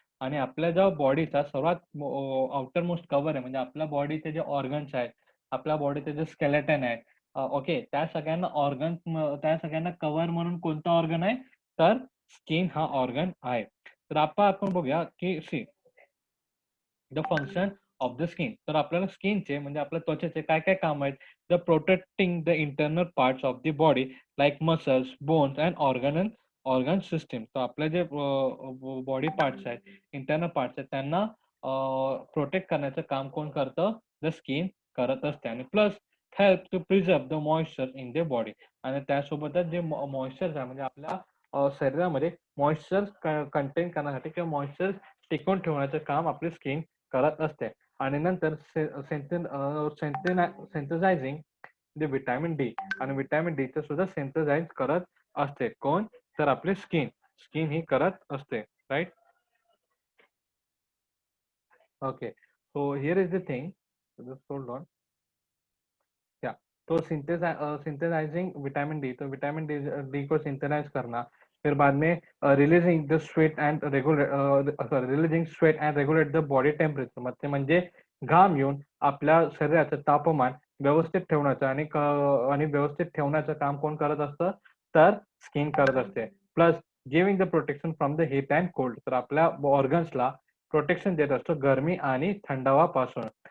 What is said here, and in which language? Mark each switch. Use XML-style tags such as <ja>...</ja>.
<mr>आणि आपल्या ज्या बॉडीचा सर्वात आउटर मोस्ट कव्हर आहे, म्हणजे आपल्या बॉडीचे जे ऑर्गन्स आहेत, आपल्या बॉडीचे जे स्केलेटन आहे, ओके, त्या सगळ्यांना कव्हर म्हणून कोणता ऑर्गन आहे? तर स्किन हा ऑर्गन आहे. तर आपण बघूया की</mr> <en>See the function of the skin.</en> <mr>तर आपल्याला स्किनचे म्हणजे आपल्या त्वचेचे काय काय काम आहेत?</mr> <en>The protecting the internal parts of the body like muscles, bones and organ system.</en> <mr>तर आपले जे बॉडी पार्ट्स आहेत, इंटरनल पार्ट्स आहेत, त्यांना प्रोटेक्ट करण्याचं काम कोण करतं?</mr> <en>the skin</en> <mr>करत असते. आणि</mr> <en>Plus help to preserve the moisture in the body.</en> <mr>आणि त्यासोबतच जे मॉइश्चर आहे म्हणजे आपल्या शरीरामध्ये मॉइश्चर कंटेन करण्यासाठी किंवा मॉइश्चर टिकवून ठेवण्याचं काम आपली स्किन करत असते. आणि नंतर</mr> <en>Synthesising the vitamin D.</en> <mr>आणि विटॅमिन डी चं सुद्धा सिंथेसाइज करत असते. कोण? तर आपली स्किन ही करत असते, right?</mr> <en>Okay. So here is the thing. Just hold on. Yeah, तो synthesising vitamin D,</en> <hi>तो विटामिन डी डी को सिंथेसाइज करना, फिर बाद में</hi> <en>Releasing the sweat and releasing sweat and regulate the body temperature.</en> <mr>म्हणजे घाम येऊन आपल्या शरीराचं तापमान व्यवस्थित ठेवण्याचं आणि व्यवस्थित ठेवण्याचं काम कोण करत असतं? तर स्किन करत असते.</mr> <en>Plus giving the protection from the heat and cold.</en> <mr>तर आपल्या ऑर्गन्सला प्रोटेक्शन देत असतो गरमी आणि थंडावापासून.</mr>